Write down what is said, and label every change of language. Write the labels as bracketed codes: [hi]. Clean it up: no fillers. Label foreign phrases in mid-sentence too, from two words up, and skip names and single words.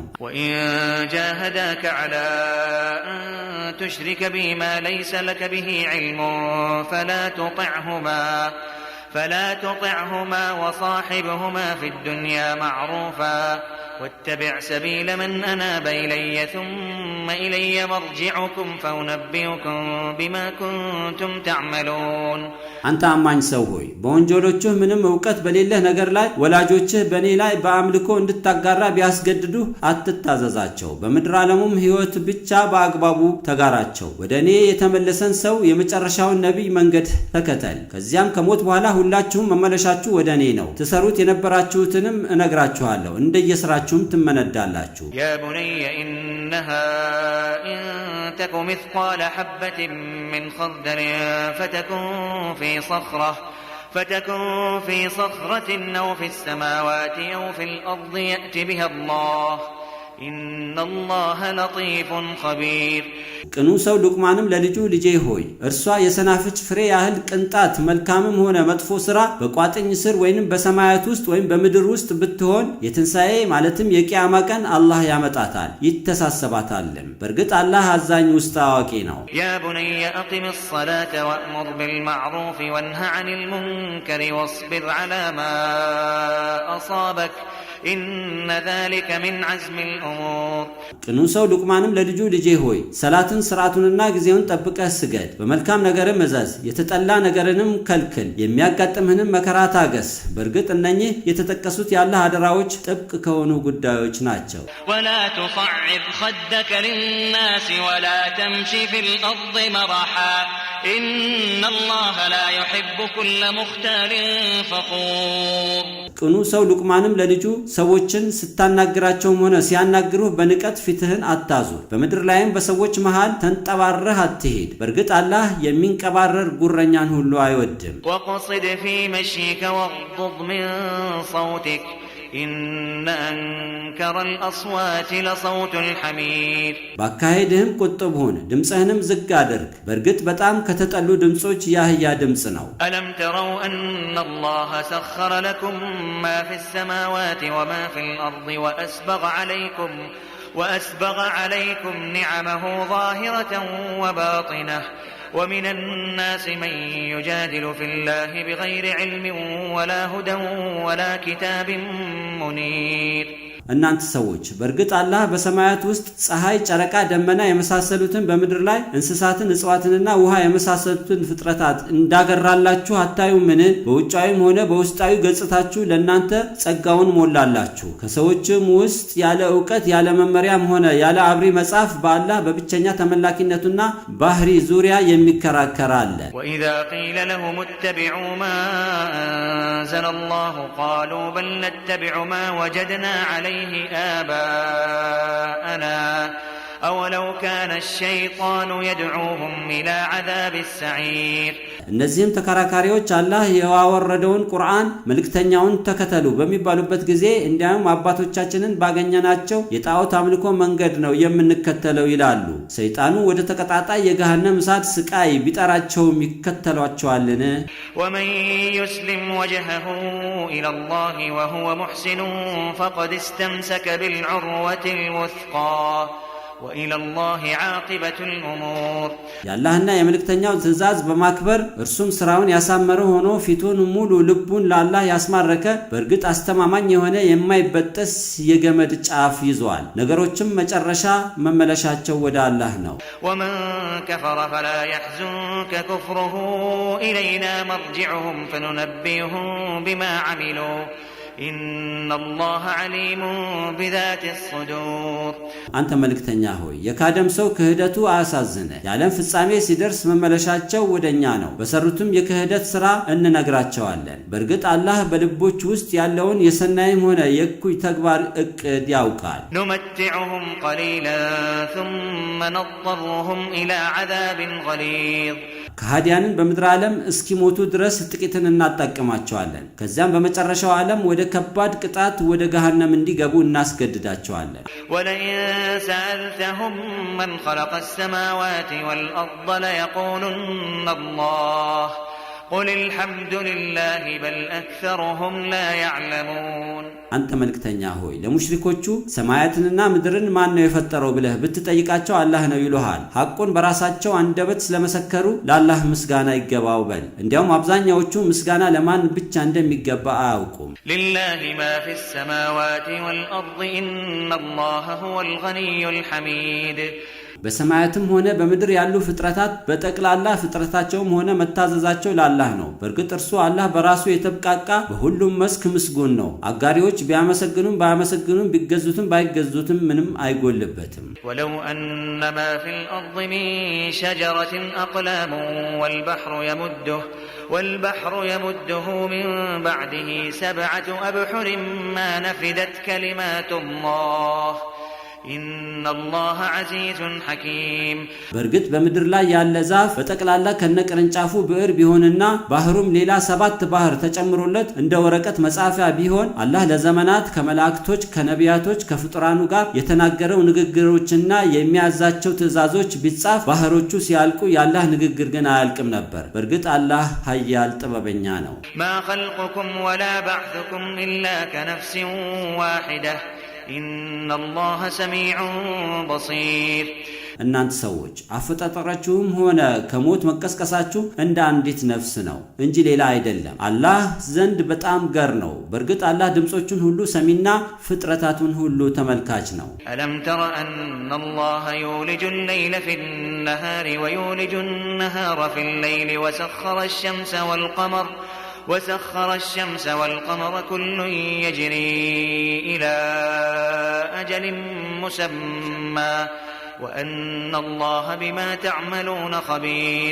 [ar] وإن جاهداك على أن تشرك بي ما ليس لك به علم فلا تطعهما وصاحبهما في الدنيا معروفا واتبع سبيل من أناب إلي ثم إلي مرجعكم فأنبئكم بما كنتم تعملون [am] አንተ አማኝ ሰው ሆይ በወንጀሎችህ ምንም ዕውቀት በሌለህ ነገር ላይ ወላጆችህ በእኔ ላይ በአምልኮ እንድታጋራ ቢያስገድዱህ አትታዘዛቸው። በምድር ዓለሙም ሕይወት ብቻ በአግባቡ ተጋራቸው። ወደ እኔ የተመለሰን ሰው የመጨረሻውን ነቢይ መንገድ ተከተል። ከዚያም ከሞት በኋላ ሁላችሁም መመለሻችሁ ወደ እኔ ነው። ትሰሩት የነበራችሁትንም እነግራችኋለሁ፣ እንደየሥራችሁም ትመነዳላችሁ። [ar] يا بني إنها إن تك مثقال حبة من خردل فتكن في صخرة أو في السماوات أو في الأرض يأت بها الله إن الله لطيف خبير [am] ቅኑ ሰው ሉቅማንም ለልጁ ልጄ ሆይ እርሷ የሰናፍጭ ፍሬ ያህል ቅንጣት መልካምም ሆነ መጥፎ ሥራ በቋጥኝ ስር ወይንም በሰማያት ውስጥ ወይም በምድር ውስጥ ብትሆን የትንሣኤ ማለትም የቂያማ ቀን አላህ ያመጣታል ይተሳሰባታልም። በእርግጥ አላህ አዛኝ ውስጥ አዋቂ ነው። [ar] يا بني أقم الصلاة وأمر بالمعروف وانه عن المنكر واصبر على ما أصابك إن ذلك من عزم الأمور [am] ቅኑ ሰው ሉቅማንም ለልጁ ልጄ ሆይ ሰላትን ስርዓቱንና ጊዜውን ጠብቀህ ስገድ፣ በመልካም ነገርም እዘዝ፣ የተጠላ ነገርንም ከልክል፣ የሚያጋጥምህንም መከራ ታገስ። በእርግጥ እነኚህ የተጠቀሱት ያላህ አደራዎች ጥብቅ ከሆኑ ጉዳዮች ናቸው። [ar] ولا تصعر خدك للناس ولا تمشي في الأرض مرحا إن الله لا يحب كل مختال فخور [am] ቅኑ ሰው ሉቅማንም ለልጁ ሰዎችን ስታናግራቸውም ሆነ ሲያናግሩህ በንቀት ፊትህን አታዙር፣ በምድር ላይም በሰዎች መሃል ተንጠባረህ አትሄድ። በእርግጥ አላህ የሚንቀባረር ጉረኛን ሁሉ አይወድም። [ar] وقصد في مشيك واغضض من صوتك إن أنكر الأصوات لصوت الحمير [am] ባካሄድህም ቁጥብ ሁን፣ ድምፅህንም ዝግ አድርግ። በእርግጥ በጣም ከተጠሉ ድምፆች የአህያ ድምፅ ነው። [ar] ألم تروا أن الله سخر لكم ما في السماوات وما في الأرض وأسبغ عليكم نعمه ظاهرة وباطنة ومن الناس من يجادل في الله بغير علم ولا هدى ولا كتاب منير [am] እናንተ ሰዎች በእርግጥ አላህ በሰማያት ውስጥ ፀሐይ፣ ጨረቃ፣ ደመና የመሳሰሉትን በምድር ላይ እንስሳትን፣ እጽዋትንና ውሃ የመሳሰሉትን ፍጥረታት እንዳገራላችሁ አታዩምን? በውጫዊም ሆነ በውስጣዊ ገጽታችሁ ለእናንተ ጸጋውን ሞላላችሁ። ከሰዎችም ውስጥ ያለ ዕውቀት ያለ መመሪያም ሆነ ያለ አብሪ መጽሐፍ በአላህ በብቸኛ ተመላኪነቱና ባህሪ ዙሪያ የሚከራከር አለ። [ar] وإذا قيل لهم اتبعوا ما أنزل الله قالوا بل نتبع ما وجدنا عليه آباءنا أولو كان الشيطان يدعوهم إلى عذاب السعير [am] እነዚህም ተከራካሪዎች አላህ ያወረደውን ቁርአን መልእክተኛውን ተከተሉ በሚባሉበት ጊዜ እንዲያውም አባቶቻችንን ባገኘናቸው የጣዖት አምልኮ መንገድ ነው የምንከተለው ይላሉ። ሰይጣኑ ወደ ተቀጣጣይ የገሃነም እሳት ስቃይ ቢጠራቸውም ይከተሏቸዋልን? [ar] ومن يسلم وجهه إلى الله وهو محسن فقد استمسك بالعروة الوثقى وإلى الله عاقبة الأمور [am] ያላህና የመልእክተኛው ትእዛዝ በማክበር እርሱም ስራውን ያሳመረ ሆኖ ፊቱን ሙሉ ልቡን ለአላህ ያስማረከ በእርግጥ አስተማማኝ የሆነ የማይበጠስ የገመድ ጫፍ ይዟል። ነገሮችም መጨረሻ መመለሻቸው ወደ አላህ ነው። [ar] ومن كفر فلا يحزنك كفره إلينا مرجعهم فننبئهم بما عملوا إن الله عليم بذات الصدور [am] አንተ መልእክተኛ ሆይ የካደም ሰው ክህደቱ አያሳዝነ፣ የዓለም ፍጻሜ ሲደርስ መመለሻቸው ወደኛ ነው። በሰሩትም የክህደት ሥራ እንነግራቸዋለን። በእርግጥ አላህ በልቦች ውስጥ ያለውን የሰናይም ሆነ የእኩይ ተግባር እቅድ ያውቃል። [ar] نمتعهم قليلا ثم نضطرهم إلى عذاب غليظ [am] ከሃዲያንን በምድር ዓለም እስኪሞቱ ድረስ ጥቂትን እናጣቅማቸዋለን። ከዚያም በመጨረሻው ዓለም ወደ ከባድ ቅጣት ወደ ገሃነም እንዲገቡ እናስገድዳቸዋለን። [ar] ولئن سألتهم من خلق السماوات والأرض ليقولن الله قل الحمد لله بل أكثرهم لا يعلمون [am] አንተ መልእክተኛ ሆይ ለሙሽሪኮቹ ሰማያትንና ምድርን ማን ነው የፈጠረው ብለህ ብትጠይቃቸው አላህ ነው ይሉሃል። ሐቁን በራሳቸው አንደበት ስለመሰከሩ ለአላህ ምስጋና ይገባው በል። እንዲያውም አብዛኛዎቹ ምስጋና ለማን ብቻ እንደሚገባ አያውቁም። [ar] لله ما في السماوات والأرض إن الله هو الغني الحميد [am] በሰማያትም ሆነ በምድር ያሉ ፍጥረታት በጠቅላላ ፍጥረታቸውም ሆነ መታዘዛቸው ለአላህ ነው። በእርግጥ እርሱ አላህ በራሱ የተብቃቃ በሁሉም መስክ ምስጉን ነው። አጋሪዎች ቢያመሰግኑም ባያመሰግኑም ቢገዙትም ባይገዙትም ምንም አይጎልበትም። [ar] ولو أن ما في الأرض من شجرة أقلام والبحر يمده من بعده 7 أبحر ما نفدت كلمات الله إن الله عزيز حكيم [am] በርግጥ በምድር ላይ ያለ ዛፍ በጠቅላላ ከነቅርንጫፉ ብዕር ቢሆንና ባህሩም ሌላ 7 ባህር ተጨምሮለት እንደ ወረቀት መጻፊያ ቢሆን አላህ ለዘመናት ከመላእክቶች ከነቢያቶች ከፍጡራኑ ጋር የተናገረው ንግግሮችና የሚያዛቸው ትእዛዞች ቢጻፍ ባህሮቹ ሲያልቁ ያላህ ንግግር ግን አያልቅም ነበር። በርግጥ አላህ ኃያል ጥበበኛ ነው። [ar] ما خلقكم ولا بعثكم إلا كنفس واحدة إن الله سميع بصير [am] እናንተ ሰዎች አፈጣጠራችሁም ሆነ ከሞት መቀስቀሳችሁ እንደ አንዲት ነፍስ ነው እንጂ ሌላ አይደለም። አላህ ዘንድ በጣም ገር ነው። በርግጥ አላህ ድምጾቹን ሁሉ ሰሚና ፍጥረታቱን ሁሉ ተመልካች ነው። [ar] ألم تر أن الله يولج الليل في النهار ويولج النهار في الليل وسخر الشمس والقمر كل يجري إلى أجل مسمى وأن الله بما تعملون خبير